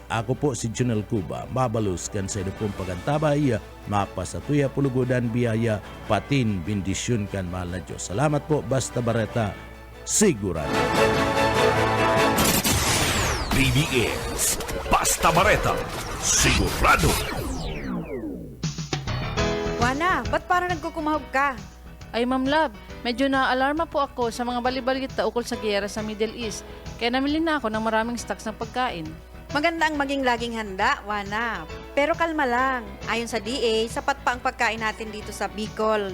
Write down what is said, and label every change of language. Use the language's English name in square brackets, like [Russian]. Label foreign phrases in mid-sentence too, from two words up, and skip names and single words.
[Bikol] Ako po si Junel Cuba, mabalus kan sa pong pagantabay, mapasatuya pulugodan biyaya, patin bindisyon kan mahal na Diyos. Salamat po, basta bareta, sigurado. PBS Basta Bareta, sigurado. [Filipino] Wana, ba't parang nagkukumahog ka? Ay Ma'am Love, medyo naaalarma po ako sa mga balibalita ukol sa giyera sa Middle East. Kaya namili na ako ng maraming stocks ng pagkain. Maganda ang maging laging handa, Wana. Pero kalma lang. Ayon sa DA, sapat pa ang pagkain natin dito sa Bicol.